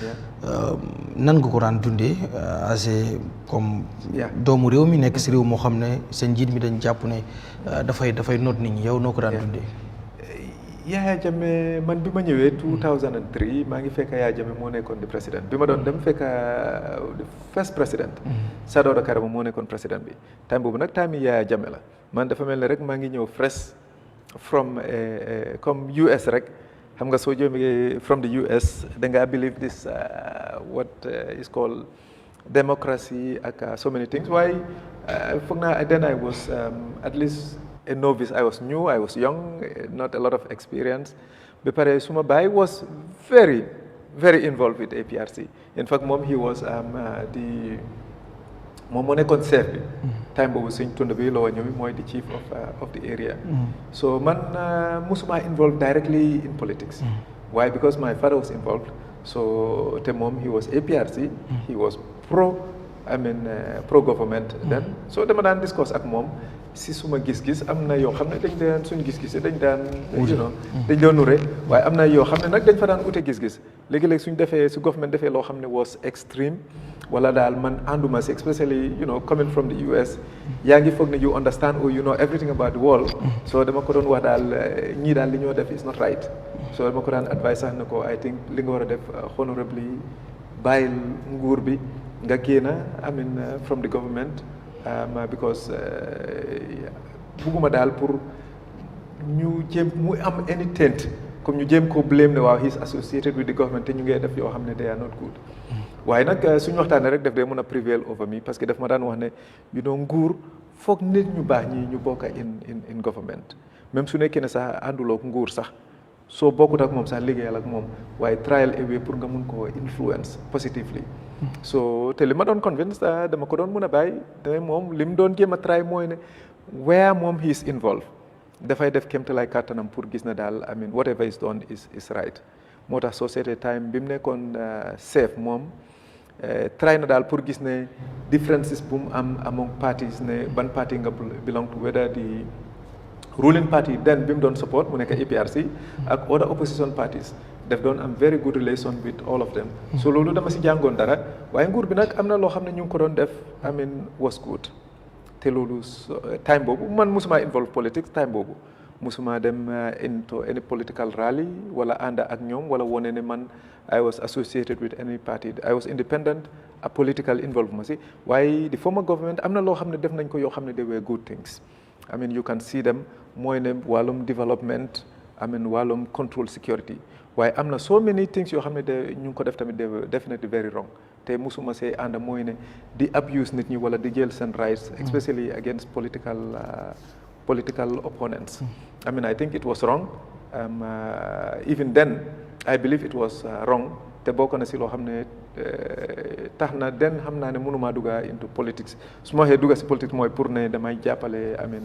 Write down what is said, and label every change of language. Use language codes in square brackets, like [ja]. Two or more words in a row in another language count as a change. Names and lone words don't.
[wo] nan nga ko daan dundee [fr] assez comme [wo] doomu réew mi nekk si réew moo xam ne seen njiit mi dañ jàpp ne dafay noot nit ñi yow noo ko daan dundee. Yaya Jammeh man bi ma ñëwee 2003 maa ngi fekk Yaya Jammeh moo nekkoon di président bi ma doon dem fekk first président Sadawda Karamo moo nekkoon président bi time boobu nag time yi Yaya Jammeh la man dafa mel ne rek maa ngi ñëw [en] fresh from [wo] comme US rek xam nga soo jógee [en] from the US [wo] da nga [en] believe this what is called democracy [wo] ak [en] so many things [wo] waaye foog naa [en] then I was at least a novice. I was new, I was young, not a lot of experience [wo] ba pare suma baay [en] was very involved with APRC. In fact moom he was [wo] moom moo nekkoon chef bi time boobu suñ tund bi loo ñëw mooy [en] the chief of the area so [wo] man musuma [en] involved directly in politics why because my father was involved so te [wo] moom [en] he was APRC he was pro government then [wo] so dama daan discuss ak moom si suma gis-gis am na yoo xam ne dañ daan suñ gis-gis dañ daan dañ doon nure waaye am na yoo xam ne nag dañ fa daan ute gis-gis léegi-léeg suñ defee su government defee loo xam ne [en] was extreme [wo] wala daal man ànduma si [en] especially coming from the US [wo] yaa ngi foog ne [en] you understand or you know everything about the world [wo] so dama ko doon wax daal ñii daal li ñoo def [en] is not right [wo] so dama ko daan advice sax na ko [en] I think [wo] li nga war a def honorably bàyyil nguur bi nga génn from the government because bugguma daal pour ñu jéem mu am [en] any tent [wo] comme ñu jéem ko blame ne waaw [en] he is associated with the government [wo] te ñu ngee def yoo xam ne [en] they are not good [wo] waaye nag suñu waxtaanee rek def dee mën a [en] prevail over me [fr] parce que [wo] daf ma daan wax ne nguur foog nit ñu baax ñi ñu bokk in government même su nekkee ne sax ànduloo ak nguur sax soo bokkut ak moom sax liggéeyal ak moom waaye [en] trial away [wo] pour nga mun ko influence positively so te li ma doon convince dama ko doon mën a bàyyi te moom li mu doon jéem a try mooy ne where moom [en] he is involved [wo] dafay def kéemtalaay kàttanam pour gis na daal [en] whatever is done is right [wo] moo tax soo seetee time bi mu nekkoon chef moom try na daal pour gis ne differences bu mu am [en] among parties [wo] ne ban party nga [en] belong to whether the ruling party then [wo] bi mu doon support mu nekk APRC ak [en] other opposition parties [wo] daf doon am [en] very good relation with all of them [wo] so loolu dama si jàngoon dara waaye nguur bi nag am na loo xam ne ñu ngi ko doon def [en] was good [wo] te loolu time boobu man musuma involve politics time boobu musuma dem [en] into any political rally [wo] wala ànd ak ñoom wala wone ne man [en] I was associated with any party I was independent [wo] a [en] political involvement [wo] si waaye [en] the former government [wo] am na loo xam ne def nañ ko yoo xam ne [en] they were good things you can see them [wo] mooy ne wàllum development wàllum control security waaye am na [en] so many things [wo] yoo xam ne ñu ngi ko def tamit [en] they were definitely very wrong [wo] te musuma see ànd mooy ne di abuse nit ñi wala di jël seen rights especially [en] against political opponents I think it was wrong even then I believe it was wrong [wo] te bokk na si loo xam ne tax na den xam naa ne mënuma dugga [en] into politics [wo] su ma waxee dugga si politics mooy pour ne damay jàppale